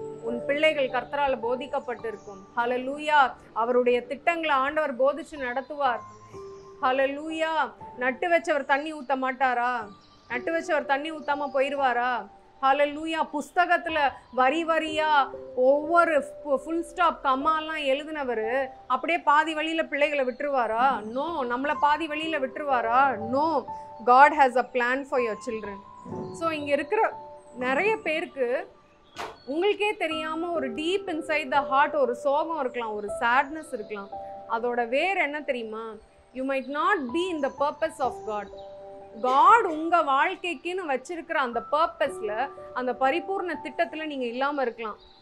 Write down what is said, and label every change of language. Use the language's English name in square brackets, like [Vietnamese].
[Tamil] உன் பிள்ளைகள் கர்த்தரால போதிக்கப்பட்டிருக்கும். ஹல்லேலூயா. அவருடைய திட்டங்களை ஆண்டவர் போதிச்சு நடத்துவார். ஹல்லேலூயா. நட்டு வச்சவர் தண்ணி ஊத்த மாட்டாரா? நட்டு வச்சவர் தண்ணி ஊத்தாம போயிடுவாரா? ஹல்லேலூயா. புஸ்தகத்துல வரி வரியா ஒவ்வொரு ஃபுல் ஸ்டாப் கம்மாலாம் எழுதினவர் அப்படியே பாதி வழியில பிள்ளைகளை விட்டுருவாரா? நோ. நம்மளை பாதி வழியில விட்டுருவாரா? No. [English] God has a plan for your children. [Tamil] So இங்க இருக்கிற நிறைய பேருக்கு உங்களுக்கே தெரியாம ஒரு [English] deep inside the heart [Tamil] ஒரு சோகம் இருக்கலாம், ஒரு சேட்னஸ் இருக்கலாம். அதோட வேர் என்ன தெரியுமா? [English] You might not be in the purpose of God. [Tamil] God உங்க வாழ்க்கைக்குன்னு வச்சிருக்கிற அந்த பர்பஸ்ல, அந்த பரிபூர்ண திட்டத்துல நீங்க இல்லாம இருக்கலாம்.